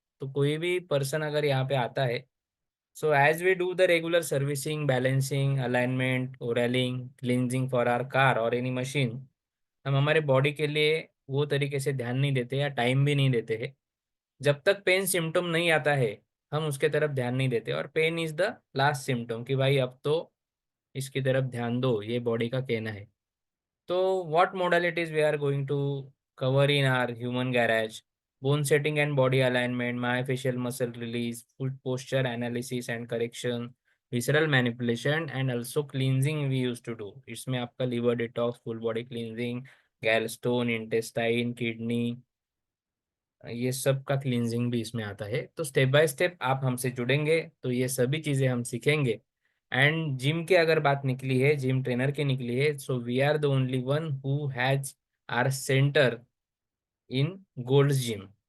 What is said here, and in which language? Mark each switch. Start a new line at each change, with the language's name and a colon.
Hindi: तो कोई भी पर्सन अगर यहाँ पे आता है,
English: so as we do the regular servicing, balancing, alignment, oiling, cleansing for our car और any machine,
Hindi: हम हमारे बॉडी के लिए वो तरीके से ध्यान नहीं देते या टाइम भी नहीं देते हैं। जब तक पेन सिम्टोम नहीं आता है, हम उसके तरफ ध्यान नहीं देते, और
English: pain is the last symptom
Hindi: कि भाई अब तो इसकी तरफ ध्यान दो, ये बॉडी का कहना है।
English: So, what modalities we are going to cover in our human garage? Bone setting and body alignment, myofascial muscle release, foot posture analysis and correction, visceral manipulation, and also cleansing we used to do.
Hindi: इसमें आपका liver detox, full body cleansing, gallstone, intestine, kidney, ये सब का cleansing भी इसमें आता है। तो स्टेप बाय स्टेप आप हमसे जुड़ेंगे तो ये सभी चीज़ें हम सीखेंगे।
English: and
Hindi: जिम की अगर बात निकली है,
English: Gym trainer की निकली है, so we are the only one who has our centre in gold gym.